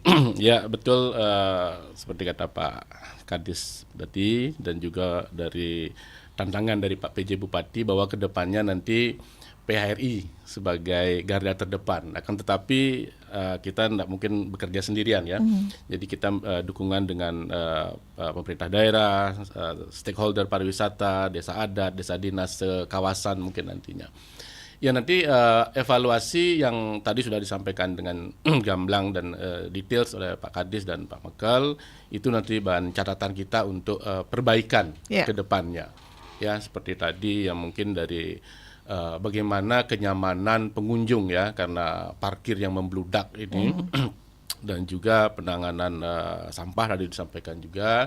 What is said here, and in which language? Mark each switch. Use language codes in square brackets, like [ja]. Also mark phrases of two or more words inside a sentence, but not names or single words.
[id] Ya betul, seperti kata Pak Kadis tadi dan juga dari tantangan dari Pak PJ Bupati bahwa kedepannya nanti PHRI sebagai garda terdepan. Akan tetapi kita tidak mungkin bekerja sendirian ya. Jadi kita dukungan dengan pemerintah daerah, stakeholder pariwisata, desa adat, desa dinas, kawasan mungkin nantinya. Ya nanti evaluasi yang tadi sudah disampaikan dengan gamblang dan details oleh Pak Kadis dan Pak Mekal, itu nanti bahan catatan kita untuk perbaikan ke depannya. Ya seperti tadi yang mungkin dari bagaimana kenyamanan pengunjung ya, karena parkir yang membludak ini dan juga penanganan sampah tadi disampaikan juga.